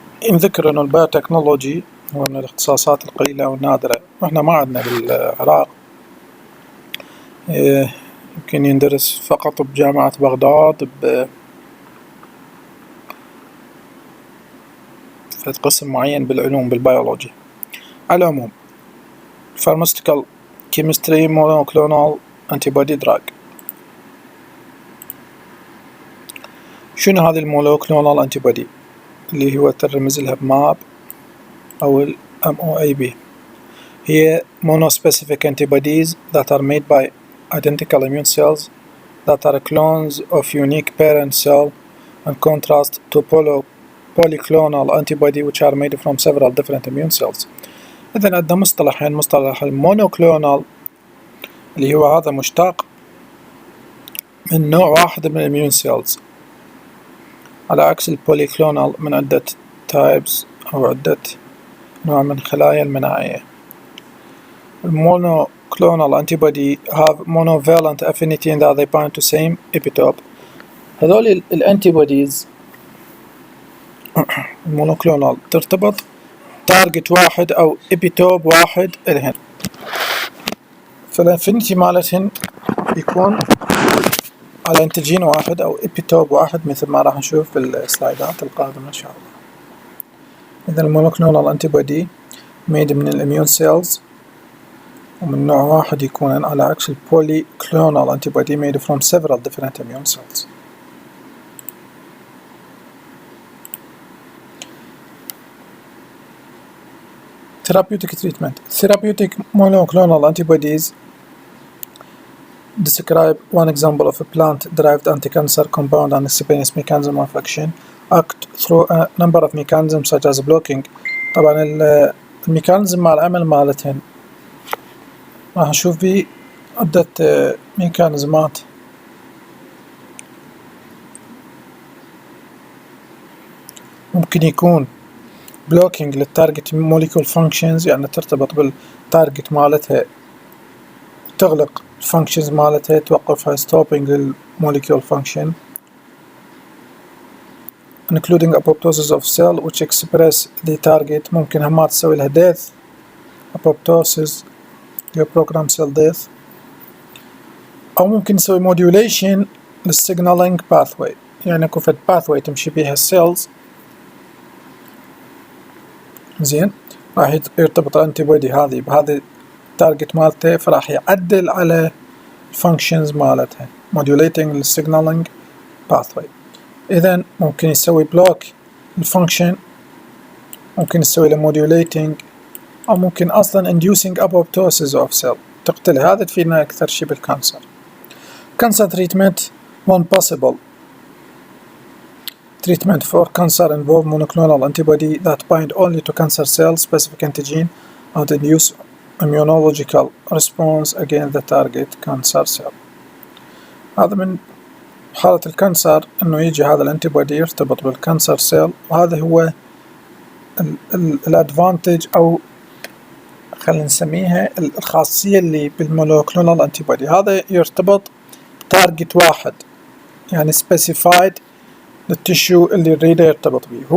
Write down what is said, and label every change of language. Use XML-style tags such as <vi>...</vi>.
<ar>نذكر أنه البايوتكنولوجي هو من الاختصاصات القليلة والنادرة، وإحنا ما عندنا بالعراق. يمكن يندرس فقط بجامعة بغداد في قسم معين بالعلوم بالبيولوجي. على العموم</ar> <en>pharmaceutical chemistry monoclonal antibody drug.</en> <ar>شنو هذه المونوكلونال انتيبودي اللي هو ترمز لها بماب أو ال MOAB؟ هي</ar> <en>monospecific antibodies that are made by identical immune cells that are clones of unique parent cell, in contrast to polyclonal antibody which are made from several different immune cells.</en> <ar>إذن عندنا مصطلحين: مصطلح المونوكلونال اللي هو هذا مشتق من نوع واحد من الاميون سيلز، على عكس البوليكلونال من عدة تايبس أو عدة نوع من خلايا المناعية.</ar> <en>المونوكلونال antibody have monovalent affinity in that they bind to same epitope.</en> <ar>هذول الانتيبوديز المونوكلونال ترتبط تارجت واحد أو epitope واحد إلهن، فالانفينيتي مالتهن يكون على انتيجين واحد أو epitope واحد، مثل ما راح نشوف في السلايدات القادمة إن شاء الله. إذا المونوكلونال انتيبودي made من الاميون سيلز ومن نوع واحد يكون، على عكس البوليكلونال انتيبودي</ar> <en>made from several different immune cells. Therapeutic treatment. Therapeutic monoclonal antibodies describe one example of a plant-derived anti-cancer compound and its mechanism of action act through a number of mechanisms such as blocking.</en> <ar>طبعا الميكانيزم مع العمل مالتهن راح نشوف بيه عدة ميكانيزمات. ممكن يكون blocking للتارجت molecule functions، يعني ترتبط بالتارجت مالتها، تغلق functions مالتها، توقفها stopping للmolecule function،</ar> <en>including apoptosis of cell which express the target.</en> <ar>ممكن همات تسوي لها death apoptosis program cell death، أو ممكن نسوي modulation للsignaling pathway، يعني كفت pathway تمشي بيها السيلز. زين، راح يرتبط الانتيبودي هذه بهذه التارجت مالته، فراح يعدل على functions مالتها modulating signaling pathway. إذن ممكن يسوي block الفانكشن، ممكن يسوي له modulating، أو ممكن أصلا</ar> <en>inducing apoptosis of cell</en> <ar>تقتلها. هذا تفيدنا أكثر شيء بالكانسر.</ar> <en>cancer treatment. one possible treatment for cancer involve monoclonal antibody that bind only to cancer cell specific antigen and induce immunological response against the target cancer cell.</en> <ar>هذا من حالة الكانسر إنه يجي هذا الانتيبودي يرتبط بالكانسر سيل، وهذا هو الادفانتج أو خلينا نسميها الخاصية اللي بالمونوكلونال انتيبودي. هذا يرتبط بتارجت واحد، يعني specified للتشو اللي يريده يرتبط به.</ar>